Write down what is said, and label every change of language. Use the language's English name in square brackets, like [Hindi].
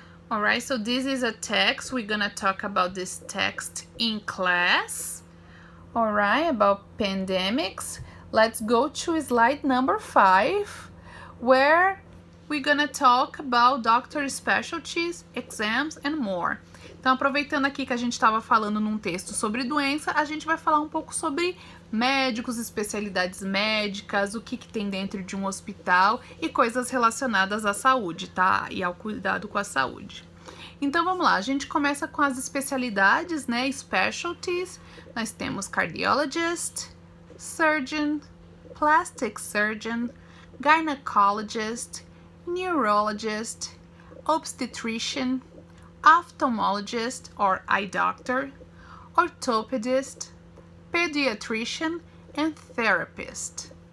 [English] Alright, so this is a text. We're gonna talk about this text in class. Alright, about pandemics. Let's go to slide number 5, where we're gonna talk about doctor specialties, exams, and more. [Portuguese] Então, aproveitando aqui que a gente estava falando num texto sobre doença, a gente vai falar um pouco sobre médicos, especialidades médicas, o que tem dentro de um hospital e coisas relacionadas à saúde, tá? E ao cuidado com a saúde. Então, vamos lá. A gente começa com as especialidades, né? [English] Specialties. [Portuguese] Nós temos [English] cardiologist, surgeon, plastic surgeon, gynecologist, neurologist, obstetrician, ophthalmologist or eye doctor, orthopedist, pediatrician and therapist.